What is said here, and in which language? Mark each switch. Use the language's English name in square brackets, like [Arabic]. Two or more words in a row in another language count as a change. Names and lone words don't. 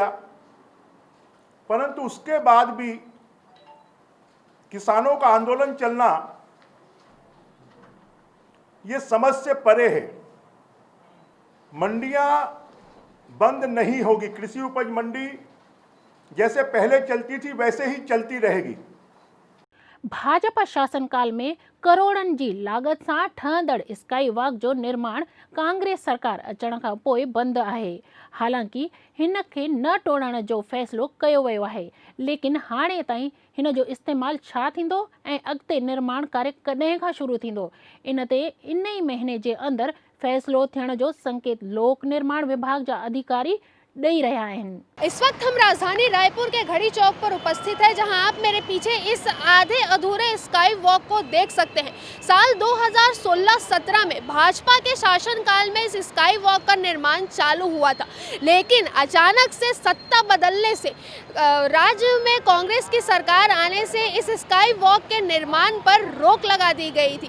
[Hindi] परंतु उसके बाद भी किसानों का आंदोलन चलना ये समझ से परे है। मंडियां बंद नहीं होगी। कृषि उपज मंडी जैसे पहले चलती थी वैसे ही चलती रहेगी। [Sindhi] भाजपा शासनकाल में करोड़नि जी लागत सां ठहंदड़ [English] sky walk [Sindhi] जो निर्माण कांग्रेस सरकार अचण खां पोइ बंदि आहे। हालांकि हिन खे न तोड़ण जो फ़ैसिलो कयो वियो आहे, लेकिन हाणे ताईं हिन जो इस्तेमालु छा थींदो ऐं अॻिते निर्माण कार्य कॾहिं खां शुरू थींदो, इन ते इन ई महीने जे अंदरि फ़ैसिलो थियण जो संकेत लोक निर्माण विभाग जा अधिकारी [Hindi] दे रहा है। इस वक्त हम राजधानी रायपुर के घड़ी चौक पर उपस्थित है, जहां आप मेरे पीछे इस आधे अधूरे [English] sky walk [Hindi] को देख सकते हैं। साल 2016-17 में भाजपा के शासनकाल में इस [English] sky walk [Hindi] का निर्माण चालू हुआ था, लेकिन अचानक से सत्ता बदलने से, राज्य में कांग्रेस की सरकार आने से इस [English] sky walk [Hindi] के निर्माण पर रोक लगा दी गई थी।